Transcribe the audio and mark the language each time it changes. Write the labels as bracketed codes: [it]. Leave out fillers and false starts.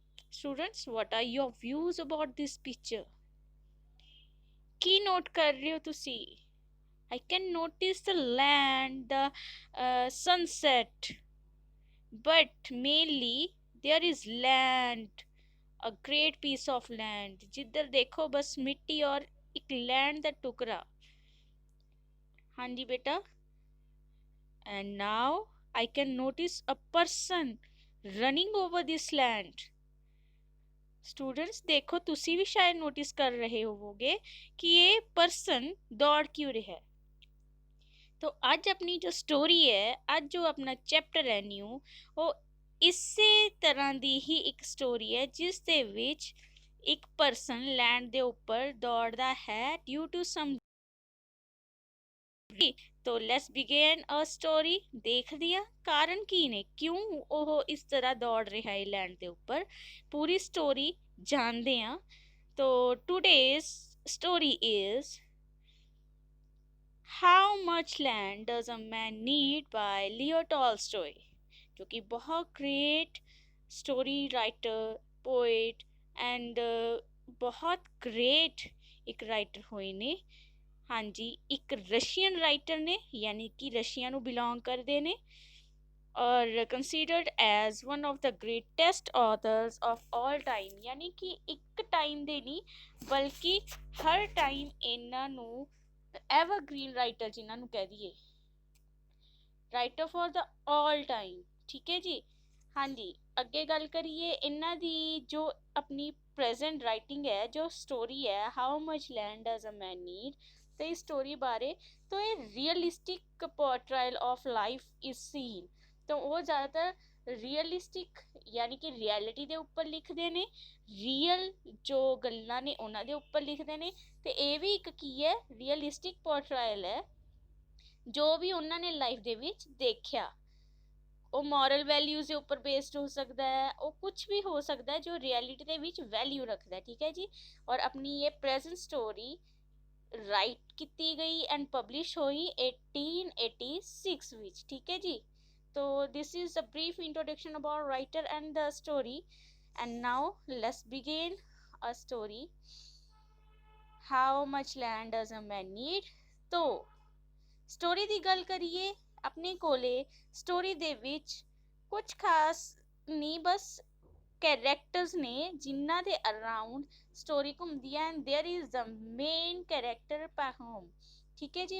[en] Students, what are your views about this picture? [pa] Ki note ਕਰ ਰਹੇ ਹੋ ਤੁਸੀਂ? [en] I can notice the land, the sunset, but mainly there is land, a great piece of land. [hi] जिधर देखो बस मिट्टी और एक लैंड का टुकड़ा. हाँ जी बेटा. [en] And now I can notice a person running over this land. [hi] Students देखो तुसी भी शायद नोटिस कर रहे होवोगे कि ये पर्सन दौड़ क्यों रहा है. [pa] तो ਅੱਜ ਆਪਣੀ ਜੋ ਸਟੋਰੀ ਹੈ, ਅੱਜ ਜੋ ਆਪਣਾ ਚੈਪਟਰ ਹੈ ਨਿਊ, ਉਹ ਇਸੇ ਤਰ੍ਹਾਂ ਦੀ ਹੀ ਇੱਕ ਸਟੋਰੀ ਹੈ ਜਿਸ ਦੇ ਵਿੱਚ ਇੱਕ ਪਰਸਨ ਲੈਂਡ ਦੇ ਉੱਪਰ ਦੌੜਦਾ ਹੈ ਡਿਊ ਟੂ ਸਮ. [hi] तो [en] Let's begin a story. [hi] देखते हैं कारण की ने क्यों [pa] ਉਹ ਇਸ ਤਰ੍ਹਾਂ ਦੌੜ ਰਿਹਾ ਹੈ ਲੈਂਡ ਦੇ ਉੱਪਰ. ਪੂਰੀ ਸਟੋਰੀ ਜਾਣਦੇ ਹਾਂ. [en] तो today's story is How Much Land Does a Man Need by Leo Tolstoy, [hi] जो कि बहुत great story writer, poet and बहुत ग्रेट एक राइटर होए ने. हाँ जी, एक रशियन राइटर ने, यानी कि रशिया [pa] ਨੂੰ ਬਿਲੋਂਗ ਕਰਦੇ ਨੇ [hi] और [en] considered as one of the greatest authors of all time. [hi] यानी कि [pa] ਇੱਕ ਟਾਈਮ ਦੇ ਨਹੀਂ ਬਲਕਿ ਹਰ ਟਾਈਮ ਇਹਨਾਂ ਨੂੰ ਐਵਰਗ੍ਰੀਨ ਰਾਈਟਰ ਜਿਨ੍ਹਾਂ ਨੂੰ ਕਹਿ ਦਈਏ, [en] Writer for the all time. [pa] ਠੀਕ ਹੈ ਜੀ. ਹਾਂਜੀ, ਅੱਗੇ ਗੱਲ ਕਰੀਏ ਇਹਨਾਂ ਦੀ ਜੋ ਆਪਣੀ ਪ੍ਰੈਜ਼ੈਂਟ ਰਾਈਟਿੰਗ ਹੈ, ਜੋ ਸਟੋਰੀ ਹੈ how much land does a man need, ਤੇ ਇਸ ਸਟੋਰੀ ਬਾਰੇ ਤਾਂ ਇਹ [en] Realistic portrayal of life is seen. [pa] ਤਾਂ ਉਹ ਜ਼ਿਆਦਾਤਰ ਰੀਅਲਿਸਟਿਕ ਯਾਨੀ ਕਿ ਰਿਐਲਿਟੀ ਦੇ ਉੱਪਰ ਲਿਖਦੇ ਨੇ, ਰੀਅਲ ਜੋ ਗੱਲਾਂ ਨੇ ਉਹਨਾਂ ਦੇ ਉੱਪਰ ਲਿਖਦੇ ਨੇ. ਤੇ ਇਹ ਵੀ ਇੱਕ ਕੀ ਹੈ, ਰੀਅਲਿਸਟਿਕ ਪੋਰਟਰਾਇਲ ਹੈ ਜੋ ਵੀ ਉਹਨਾਂ ਨੇ ਲਾਈਫ ਦੇ ਵਿੱਚ ਦੇਖਿਆ. ਉਹ ਮੋਰਲ ਵੈਲਿਊਜ਼ ਦੇ ਉੱਪਰ ਬੇਸਡ ਹੋ ਸਕਦਾ ਹੈ, ਉਹ ਕੁਝ ਵੀ ਹੋ ਸਕਦਾ ਹੈ ਜੋ ਰਿਐਲਿਟੀ ਦੇ ਵਿੱਚ ਵੈਲਿਊ ਰੱਖਦਾ ਹੈ. ਠੀਕ ਹੈ ਜੀ. ਔਰ ਆਪਣੀ ਇਹ ਪ੍ਰੈਜ਼ੈਂਟ ਸਟੋਰੀ ਰਾਈਟ ਕੀਤੀ ਗਈ ਐਂਡ ਪਬਲਿਸ਼ ਹੋਈ 1886 ਵਿੱਚ. ਠੀਕ ਹੈ ਜੀ. [en] तो this is a brief introduction about writer and the story, and now let's begin a story. How much land does a man need? [pa] तो ਸਟੋਰੀ ਦੀ ਗੱਲ ਕਰੀਏ, ਆਪਣੇ ਕੋਲੇ ਸਟੋਰੀ ਦੇ ਵਿੱਚ ਕੁਝ ਖਾਸ ਨਹੀਂ, ਬਸ ਕੈਰੈਕਟਰਸ ਨੇ ਜਿਨ੍ਹਾਂ ਦੇ ਅਰਾਊਂਡ ਸਟੋਰੀ ਘੁੰਮਦੀ ਹੈ. And there is the main character ਪਾਹੋਮ. ਠੀਕ ਹੈ ਜੀ.